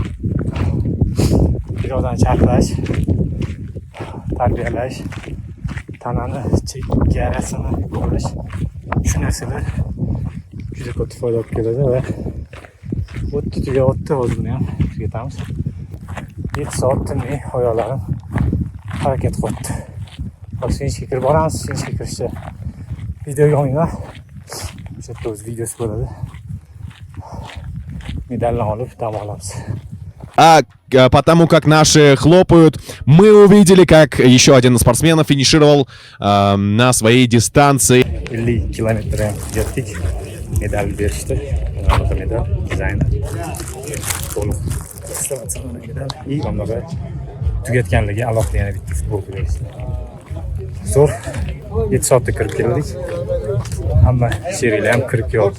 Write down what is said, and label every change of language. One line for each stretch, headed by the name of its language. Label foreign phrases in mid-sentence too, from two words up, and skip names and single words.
Uzbek: irodani charxlash, tarbiyalash tanani chegarasini ko'rish shu narsalar juda katta foyda olib keladi va tugatdi hozir buni ham tugatamiz. 7 soat tinmay oyoqlarim harakat qilyapti. Hozir finishga kirib boramiz. Finishga kirishda videoga olinglar. O'sha yerda o'z videosi bo'ladi. Medalni olib dam olamiz.
Russian: Потому как наши хлопают, мы увидели, как еще один из спортсменов финишировал на своей дистанции.
Uzbek: 50 kilometr ham tugatdik. Medal berishdi. Mana medal dizayni. To'liq medal. И mana tugatganligi alohida yana bitta futbolka berishdi. Zo'r. 7 soatda kirib keldik. Hamma sheriklar ham kirib kelyapti.